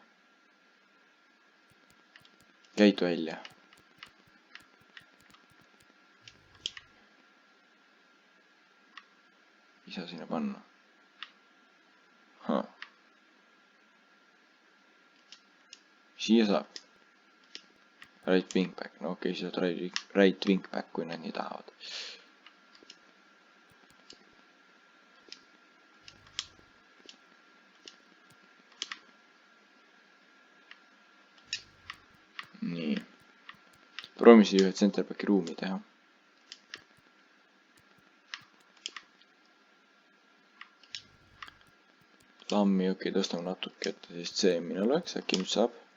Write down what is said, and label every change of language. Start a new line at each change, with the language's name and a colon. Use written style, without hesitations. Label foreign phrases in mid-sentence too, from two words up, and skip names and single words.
Estonian: Käid välja. Ei saa sinna panna. Siia saab.
English: Right wing back.
Estonian: No okei, siia saab
English: right wing back,
Estonian: kui nad nii tahavad. Nii. Proovime siia ühe centerbacki ruumi teha. Lammi, okei, tõstame natuke, et siis see mina oleks, äkki nüüd saab.